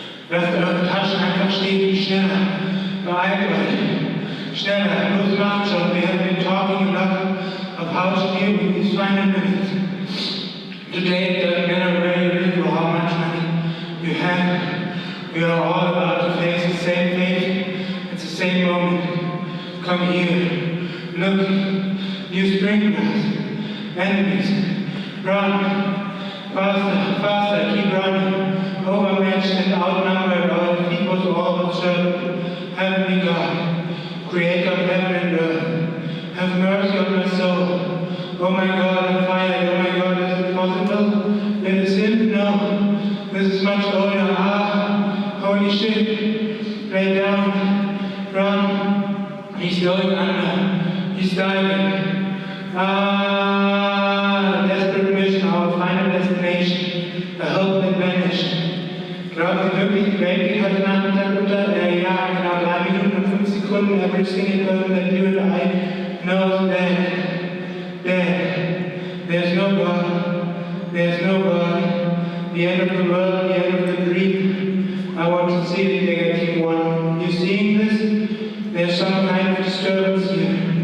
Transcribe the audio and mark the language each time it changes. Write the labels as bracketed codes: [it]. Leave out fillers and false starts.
[de] Lasst eure Taschen einfach stehen, schneller. Beeilt euch. Schneller. Los, macht schon. [en] We have been talking enough of how to deal with these final minutes. Today it doesn't matter where you live or how much money you have. We are all about to face the same fate. It's the same moment. Come here. Look. New sprinklers. Enemies. Run. Faster, faster, keep running. Overmatched and outnumbered, our defeat was all but certain. Heavenly God, creator of heaven and earth, have mercy on my soul. Oh my God, I'm fired. Oh my God, is it possible? It is him? No. This is much older. Ah, holy shit. Lay down. Run. He's going under. He's diving. Ah, desperate mission, our final destination. A hope that vanished. [de] Glauben Sie wirklich, die Welt geht heute Nachmittag unter? Ja, genau 3 Minuten und 5 Sekunden. [en] Every single person that you and I knows dead. Dead. There's no God. There's no God. The end of the world, the end of the dream. I want to see the negative one. You seeing this? There's some kind of disturbance here.